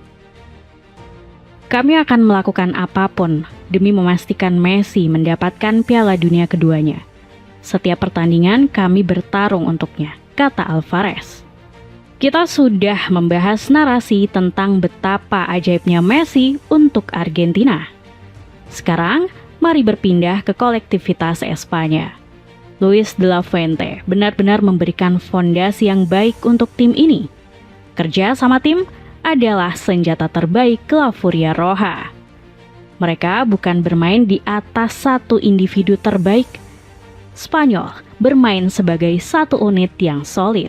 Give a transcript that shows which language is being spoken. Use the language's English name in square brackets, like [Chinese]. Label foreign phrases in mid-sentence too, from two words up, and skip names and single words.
[Indonesian] Kami akan melakukan apapun demi memastikan Messi mendapatkan Piala Dunia keduanya. Setiap pertandingan kami bertarung untuknya, kata Alvarez. Kita sudah membahas narasi tentang betapa ajaibnya Messi untuk Argentina. Sekarang, mari berpindah ke kolektivitas Espanya. Luis de la Fuente benar-benar memberikan fondasi yang baik untuk tim ini. Kerja sama tim adalah senjata terbaik La Furia Roja. Mereka bukan bermain di atas satu individu terbaik. Spanyol bermain sebagai satu unit yang solid.